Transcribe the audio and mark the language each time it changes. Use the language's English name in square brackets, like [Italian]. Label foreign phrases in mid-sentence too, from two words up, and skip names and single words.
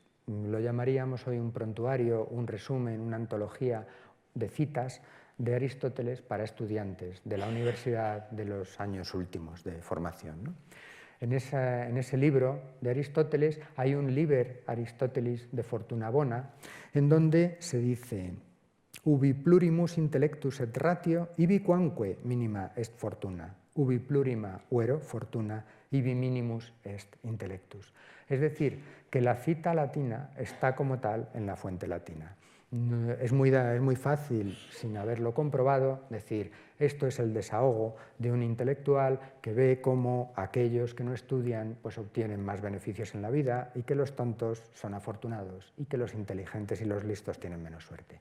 [Spanish] Lo llamaríamos hoy un prontuario, un resumen, una antología de citas de Aristóteles para estudiantes de la universidad de los años últimos de formación, ¿no? En ese libro de Aristóteles hay un Liber Aristotelis de Fortuna Bona, en donde se dice: [Latin] ubi plurimus intellectus et ratio, ibi quamque minima est fortuna, ubi plurima vero fortuna, ibi minimus est intellectus. [Spanish] Es decir, que la cita latina está como tal en la fuente latina. Es muy fácil, sin haberlo comprobado, decir esto es el desahogo de un intelectual que ve cómo aquellos que no estudian pues obtienen más beneficios en la vida y que los tontos son afortunados y que los inteligentes y los listos tienen menos suerte.